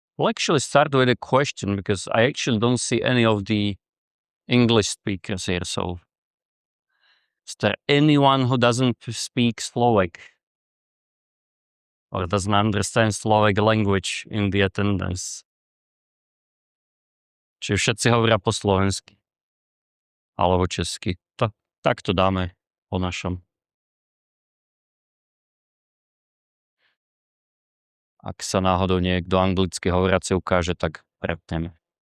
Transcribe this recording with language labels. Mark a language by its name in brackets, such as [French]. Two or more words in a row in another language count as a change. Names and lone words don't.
[English] We'll actually start with a question because I actually don't see any of the English speakers here. So, is there anyone who doesn't speak Slovak or doesn't understand Slovak language in the attendance? [Slovak] Čiže všetci hovoria po slovensky alebo česky. Tak to dáme po našom. Ak sa náhodou niekto anglicky hovoriaci ukáže, tak prepneme.